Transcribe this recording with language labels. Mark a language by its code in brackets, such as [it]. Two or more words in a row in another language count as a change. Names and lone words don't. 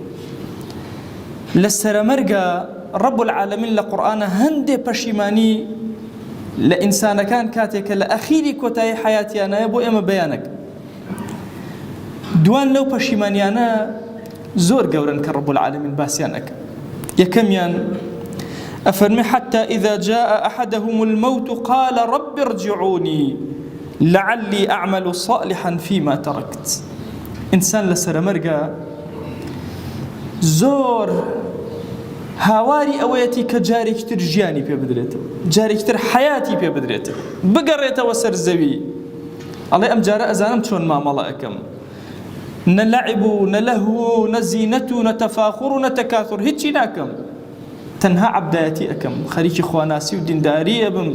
[ckb] لە سەرەمەرگە [ar] ڕەب العالەمین [ckb] لە قورئانە هەندێ پەشیمانی لە ئینسانەکان کاتێکە لە ئەخیری کۆتایی حەیاتیانەیە بۆ ئێمە بەیانەکە. دوان لەو پەشیمانیانە زۆر گەورن کە [ar] ڕەب العالەمین [ckb] باسییان ئەکە. یەکەمیان ئەفەرمێ [ar] حتى إذا جاء أحدهم الموت قال رب ارجعوني لعلي أعمل صالحا فيما تركت. [ckb] إنسان لسرمرقا زۆر هاواری ئەوەیەتی کە جارێکتر ژیانی پێ بدرێتەوە، جارێکتر حەیاتی پێ بدرێتەوە، بگەڕێتەوە سەر زەوی. ئەڵێ ئەم جارە ئەزانم چۆن مامەڵە ئەەکەم، نە لەعب و نە لەهو و نە زینەت و نە تەفاخور و نە تەکاثور، هیچی ناکەم، تەنها عەبدایەتی ئەەکەم، خەریکی خواناسی و دینداری ئەبم.